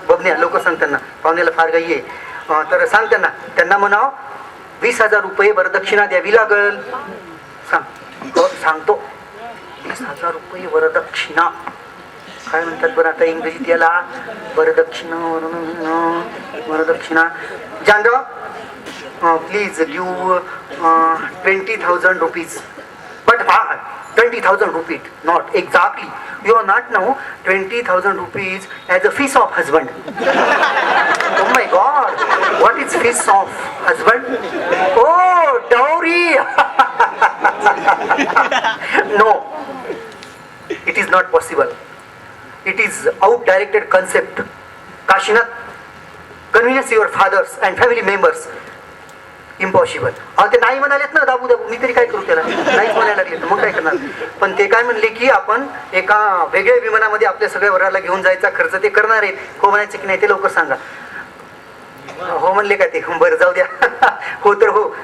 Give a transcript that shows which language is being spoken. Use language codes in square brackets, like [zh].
[mr] बघण्या लोक सांग त्यांना, पाहुण्याला फार घाई आहे. तर सांग त्यांना म्हणाव 20,000 रुपये वरदक्षिणा द्यावी लागल. सांगतो 20,000 रुपये वरदक्षिणा. काय म्हणतात बरं आता इंग्रजीत याला? वरदक्षिणा. वरदक्षिणा. [en] Janrao please give 20,000 rupees. But 20,000 rupees, not exactly. You are not now 20,000 rupees as a fees of husband. Oh my God, what is fees of husband? Oh, dowry. No, it is not possible. It is out-directed concept. Kashinath, convince your fathers and family members. Impossible. [mr] ते नाही म्हणालेत ना, दाबू दाबू. मी तरी काय करू त्याला? नाहीच म्हणायला लागले तर मग काय करणार? पण ते काय म्हणले की आपण एका वेगळ्या विमानामध्ये आपल्या सगळ्या वराला घेऊन जायचा खर्च ते करणार आहेत. हो म्हणायचं की नाही ते लवकर सांगा. हो म्हणले का ते? बरं जाऊ द्या. हो तर हो.